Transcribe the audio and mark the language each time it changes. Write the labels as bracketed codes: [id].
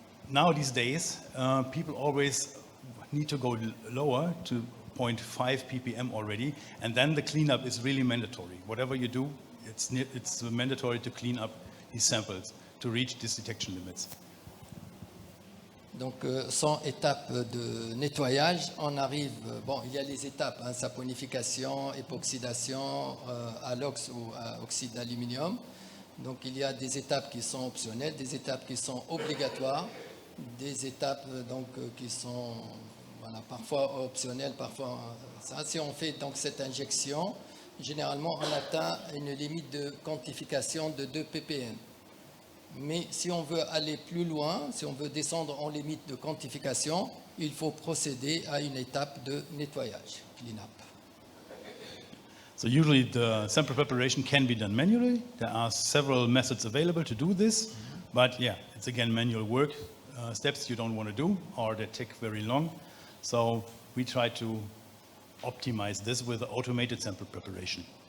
[en] Now these days, people always need to go lower to 0.5 ppm already, and then the cleanup is really mandatory. Whatever you do, it's mandatory to clean up these samples to reach these detection limits. [fr] Donc, sans étape de nettoyage, on arrive, bon, il y a les étapes, hein, saponification, époxydation, alox ou oxyde d'aluminium. Donc, il y a des étapes qui sont optionnelles, des étapes qui sont obligatoires, des étapes donc, qui sont voilà, parfois optionnelles, parfois... Ça, si on fait donc cette injection, généralement, on atteint une limite de quantification de 2 ppm. Mais si on veut aller plus loin, si on veut descendre en limite de quantification, il faut procéder à une étape de nettoyage, clean-up. [en] So usually the sample preparation can be done manually. There are several methods available to do this, but yeah, it's again manual work, steps you don't want to do or they take very long. So we try to optimize this with the automated sample preparation.